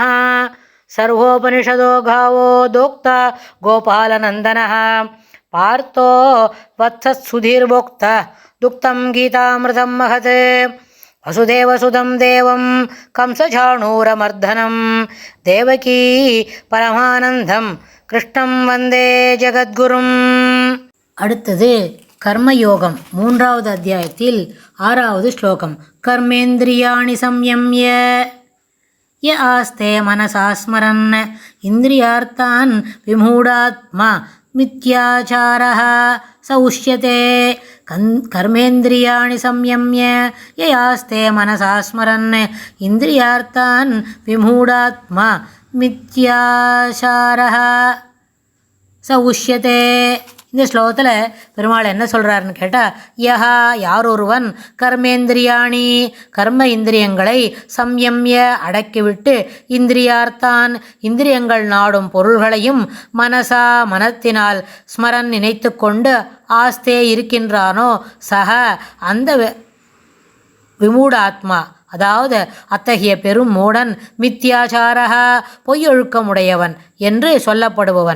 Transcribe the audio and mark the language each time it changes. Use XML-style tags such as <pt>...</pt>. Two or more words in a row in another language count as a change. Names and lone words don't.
<sa>सर्वोपनिषदो गावो दोक्ता गोपालनन्दनः पार्थो वत्सत्सुधीर्भोक्ता दुक्तं गीतामृतं महत्। वसुदेवसुतं देवं कंसचाणूरमर्दनं देवकी परमानन्दं कृष्णं वन्दे जगद्गुरुम्।</sa> <ta>அடுத்தது கர்மயோகம் 3வது அத்தியாயத்தில் 6வது ஸ்லோகம்.</ta> <sa>कर्मेन्द्रियाणि संयम्य य आस्ते मनसा स्मरन् इन्द्रियार्थान् विमूढात्मा मिथ्याचारः स उच्यते। कर्मेन्द्रियाणि संयम्य य आस्ते मनसा स्मरन् इन्द्रियार्थान् विमूढात्मा मिथ्याचारः स उच्यते.</sa> <ta>இந்த ஸ்லோகத்தில் பெருமாள் என்ன சொல்கிறாருன்னு கேட்டால், யஹா யாரொருவன் கர்மேந்திரியாணி கர்ம இந்திரியங்களை சம்யம்ய அடக்கிவிட்டு இந்திரியார்த்தான் இந்திரியங்கள் நாடும் பொருள்களையும் மனசா மனத்தினால் ஸ்மரன் நினைத்து கொண்டு ஆஸ்தே இருக்கின்றானோ சக அந்த விமூடாத்மா அதாவது அத்தகைய பெரும் மூடன் மித்யாச்சாரக பொய்யொழுக்கமுடையவன் என்று சொல்லப்படுபவன்.</ta>